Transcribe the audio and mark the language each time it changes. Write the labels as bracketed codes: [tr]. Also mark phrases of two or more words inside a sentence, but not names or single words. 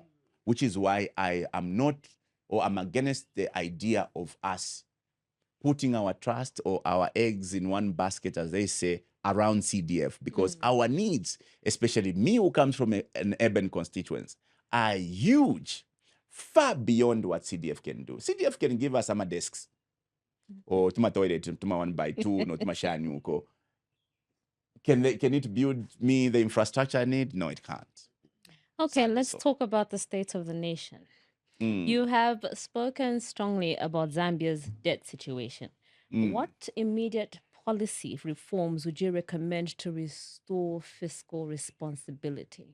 [en] Which is why I am not, or I'm against the idea of us putting our trust or our eggs in one basket, as they say, around CDF, because our needs, especially me who comes from an urban constituency, are huge, far beyond what CDF can do. CDF can give us some desks, or tuma toilet, [bem] tuma 1x2, no tuma shani uko. [en] Can it build me the infrastructure I need? No, it can't. Okay, let's talk about the state of the nation. You have spoken strongly about Zambia's debt situation. What immediate policy reforms would you recommend to restore fiscal responsibility?